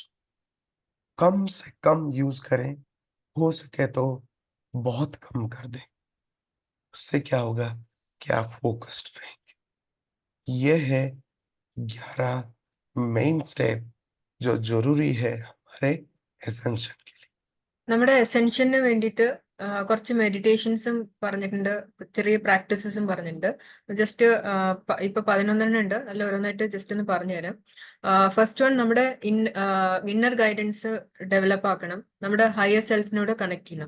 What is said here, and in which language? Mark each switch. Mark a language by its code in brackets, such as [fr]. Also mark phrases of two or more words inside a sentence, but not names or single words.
[hi] कम से कम यूज करें, हो सके तो बहुत कम कर दें। उससे क्या होगा कि आप फोकस्ड रहेंगे। ये है 11 [en] main step [hi] जो जरूरी है हमारे एसेंशन के लिए। [ml] നമ്മുടെ അസെൻഷന് വേണ്ടിയിട്ട് കുറച്ച് മെഡിറ്റേഷൻസും പറഞ്ഞിട്ടുണ്ട്, ചെറിയ പ്രാക്ടീസസും പറഞ്ഞിട്ടുണ്ട്. ജസ്റ്റ് ഇപ്പൊ 11 ഉണ്ട്, അല്ല ഓരോന്നായിട്ട് ജസ്റ്റ് ഒന്ന് പറഞ്ഞുതരാം. [en] first one, [ml] നമ്മുടെ [en] inner guidance develop [ml] ആക്കണം, നമ്മുടെ [en] higher self [ml] കണക്ട് ചെയ്യണം.